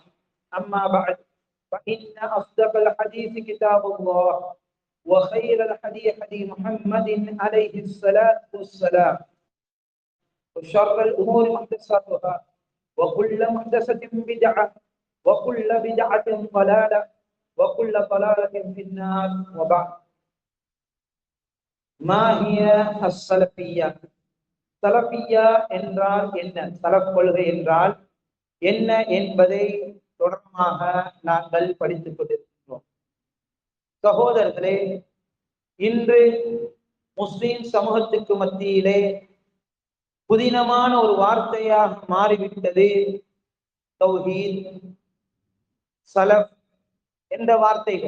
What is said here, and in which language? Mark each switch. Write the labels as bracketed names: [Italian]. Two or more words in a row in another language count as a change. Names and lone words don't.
[Arabic] أما بعد فإن أصدق الحديث كتاب الله وخير الحديث حديث محمد عليه الصلاة والسلام وشر الأمور محدثاتها وكل محدثة بدعة وكل بدعة ضلالة وكل ضلالة في النار. وبعد ما هي السلفية؟ [Tamil] சலஃபியா என்றால் என்ன, சலஃப் கொள்கை என்றால் என்ன என்பதை தொடர்பாக நாங்கள் படித்துக் கொண்டிருக்கிறோம். சகோதரர்களே, இன்று முஸ்லிம் சமூகத்துக்கு மத்தியிலே புதினமான ஒரு வார்த்தையாக மாறிவிட்டது தௌஹீத், சலஃப் என்ற வார்த்தைகள்.